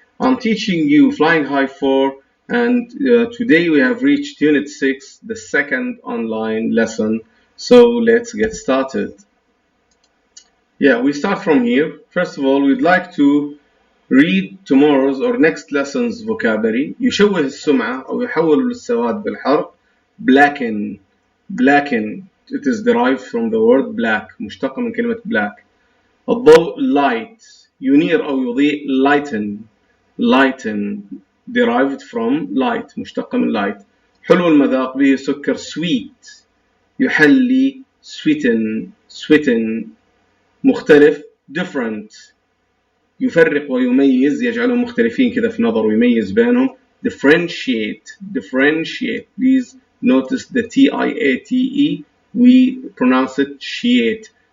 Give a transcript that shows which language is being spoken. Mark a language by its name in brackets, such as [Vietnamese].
[English] I'm teaching you Flying High 4, and today we have reached Unit 6, the second online lesson. So let's get started. We start from here. First of all, we'd like to read tomorrow's or next lesson's vocabulary. [Arabic] يشوه السمعة أو يحول السواد بالحرق. [English] Blacken, it is derived from the word black, [Arabic] مشتقة من كلمة [English] black. [Arabic] الضوء light, ينير أو يضيء [English] lighten, derived from light, [Arabic] مشتقة من light. حلو المذاق به سكر sweet, يحلي sweeten. مختلف different, يفرق ويميز يجعلهم مختلفين كذا في نظر ويميز بينهم. [English] differentiate, please notice the T-I-A-T-E, we pronounce it shiate.